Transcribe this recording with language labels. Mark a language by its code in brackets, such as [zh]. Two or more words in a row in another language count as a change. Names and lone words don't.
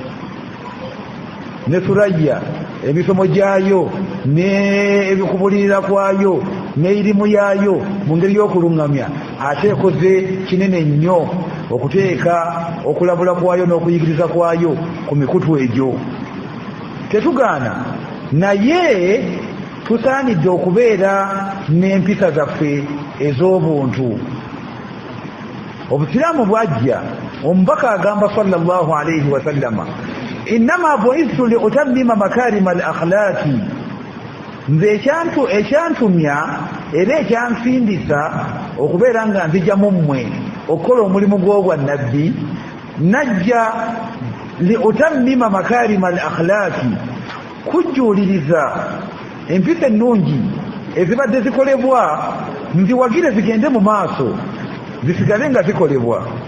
[lg] ne suraya emisomo gyayo n'ebikubulirira kwayo n'erimu yaayo mu ngeri y'okuluŋŋamya ate ekoze kinene nnyo okuteeka okulabula kwayo n'okuyigiriza kwayo ku mikutu egyo. Tetugaana naye tusaanidde okubeera n'empisa zaffe ez'obuntu. Obusiraamu bwajja omubaka agamba [ar] صلى الله عليه وسلم إنما بعثت لأتمم مكارم الأخلاق, [lg] nze ekyantumya era ekyansindisa okubeera nga nzija mu mmwe okukola omulimu gw'obwannabbi, najja [ar] لأتمم مكارم الأخلاق, [lg] kujjuuliriza empisa ennungi ezibadde zikolebwa nziwagire zigende mu maaso zisigale nga zikolebwa.